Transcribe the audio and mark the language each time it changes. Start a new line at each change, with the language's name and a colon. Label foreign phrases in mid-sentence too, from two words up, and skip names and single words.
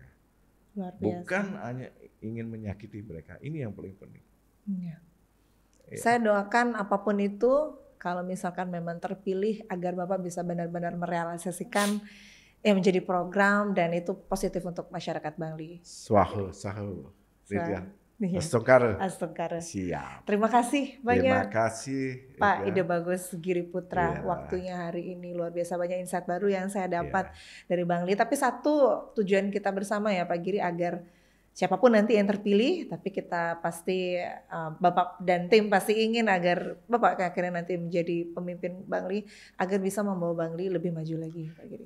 Indonesian: Luar biasa. Bukan hanya ingin menyakiti mereka. Ini yang paling penting. Ya. Saya doakan apapun itu, kalau misalkan memang terpilih agar Bapak bisa benar-benar merealisasikan yang menjadi program dan itu positif untuk masyarakat Bangli. Sahu. Astungkara. Siap. Terima kasih banyak. Terima kasih Pak Ide Bagus Giri Putra. Waktunya hari ini luar biasa, banyak insight baru yang saya dapat dari Bangli. Tapi satu tujuan kita bersama ya Pak Giri, agar siapapun nanti yang terpilih, tapi kita pasti Bapak dan tim pasti ingin agar Bapak akhirnya nanti menjadi pemimpin Bangli, agar bisa membawa Bangli lebih maju lagi Pak Giri.